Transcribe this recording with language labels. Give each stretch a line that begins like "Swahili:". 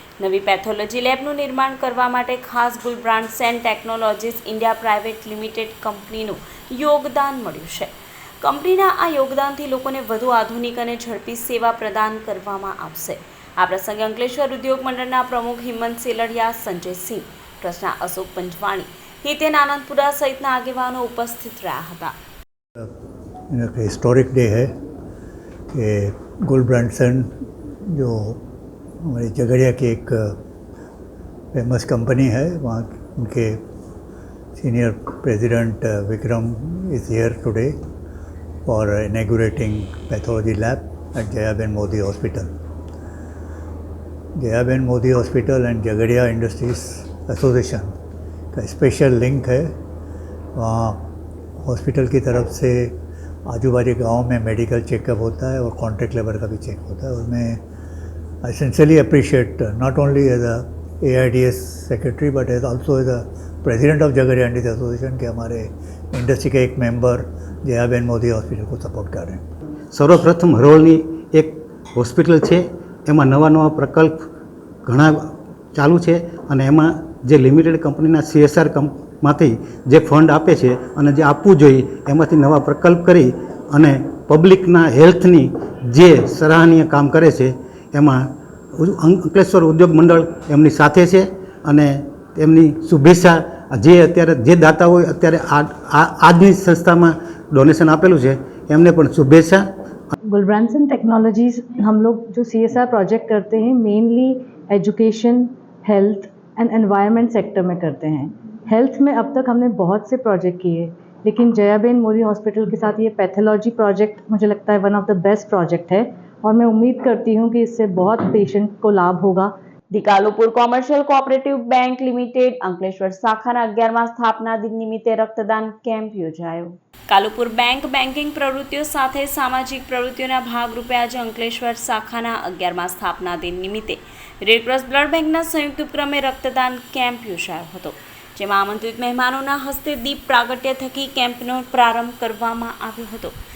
Gujarati: નવી પેથોલોજી લેબનું નિર્માણ કરવા માટે ખાસ ગુલ brands and technologies India private limited કંપનીનું યોગદાન મળ્યું છે. કંપનીના આ યોગદાનથી લોકોને વધુ આધુનિક અને ઝડપી સેવા પ્રદાન કરવામાં આવશે. આ પ્રસંગે અંકલેશ્વર ઉદ્યોગ મંડળના પ્રમુખ હિંમત સેલડિયા, સંજયસિંહ, ટ્રસ્ટના અશોક પંચવાણી, હિતેન आनंदपुरा सहितना આગેવાનો ઉપસ્થિત રહ્યા હતા.
Hindi: हिस्टोरिक डे है कि गुल ब्रांडसन जो हमारी झगड़िया की एक फेमस कंपनी है, वहाँ उनके senior president Vikram
English: is here today for inaugurating pathology lab at
Hindi: Jayaben Modi hospital. Jayaben Modi hospital and Jhagadia industries association का स्पेशल लिंक है. वहाँ हॉस्पिटल की तरफ से आजू बाजू गाँव में मेडिकल चेकअप होता है और कॉन्ट्रैक्ट लेबर का भी चेक होता है.
English: उसमें I sincerely appreciate not only as a AIDS secretary but as also as a president of Jhagadia industries association
Hindi: के हमारे इंडस्ट्री के एक मेंबर जयाबेन मोदी हॉस्पिटल को सपोर्ट कर रहे हैं.
Gujarati: સર્વપ્રથમ હરોળની એક હોસ્પિટલ છે, એમાં નવા પ્રકલ્પ ઘણા ચાલુ છે અને એમાં જે લિમિટેડ કંપનીના CSR માંથી જે ફંડ આપે છે અને જે આપવું જોઈએ એમાંથી નવા પ્રકલ્પ કરી અને પબ્લિકના હેલ્થની જે સરાહનીય કામ કરે છે એમાં અંકલેશ્વર ઉદ્યોગ મંડળ એમની સાથે છે અને એમની શુભેચ્છા. જે અત્યારે જે દાતા હોય અત્યારે આજની સંસ્થામાં डोनेशन आपेलू है एमने पण शुभेच्छा.
Hindi: गुल ब्रांड्स एंड टेक्नोलॉजीज हम लोग जो CSR प्रोजेक्ट करते हैं mainly education, health and environment sector में करते हैं. हेल्थ में अब तक हमने बहुत से प्रोजेक्ट किए, लेकिन जयाबेन मोदी हॉस्पिटल के साथ ये पैथोलॉजी प्रोजेक्ट मुझे लगता है
English: one of the best project
Hindi: है और मैं उम्मीद करती हूँ कि इससे बहुत पेशेंट को लाभ होगा.
Gujarati: दी Kalupur commercial cooperative bank limited Ankleshwar शाखाना 11મા સ્થાપના દિન નિમિત્તે રક્તદાન કેમ્પ યોજાયો. કાલુપુર બેંક બેન્કિંગ પ્રવૃત્તિઓ સાથે સામાજિક પ્રવૃત્તિઓના ભાગરૂપે આજે અંકલેશ્વર શાખાના 11મા સ્થાપના દિન નિમિત્તે રેડક્રોસ બ્લડ બેંકના સંયુક્ત ઉપક્રમે રક્તદાન કેમ્પ યોજાયો હતો, જેમાં આમંત્રિત મહેમાનોના હસ્તે દીપ પ્રાગટ્ય થકી કેમ્પનો પ્રારંભ કરવામાં આવ્યો હતો.